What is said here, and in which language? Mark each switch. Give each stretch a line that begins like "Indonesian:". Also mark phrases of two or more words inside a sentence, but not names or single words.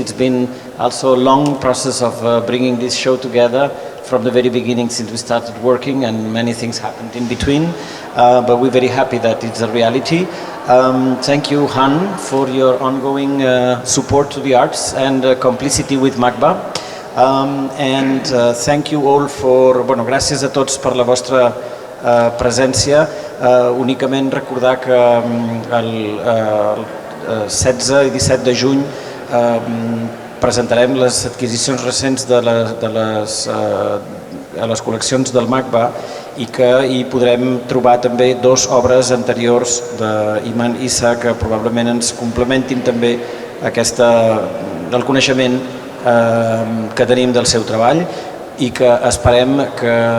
English: It's been also a long process of bringing this show together from the very beginning since we started working, and many things happened in between, but we're very happy that it's a reality. Thank you, Han, for your ongoing support to the arts and complicity with Macba. And thank you all for,
Catalan: bueno, gràcies a tots per la vostra presència. Únicament recordar que el 16 i 17 de juny presentarem les adquisicions recents de les col·leccions del Macba i que hi podrem trobar també dues obres anteriors d'Iman Issa que probablement ens complementin també el coneixement que tenim del seu treball i que esperem que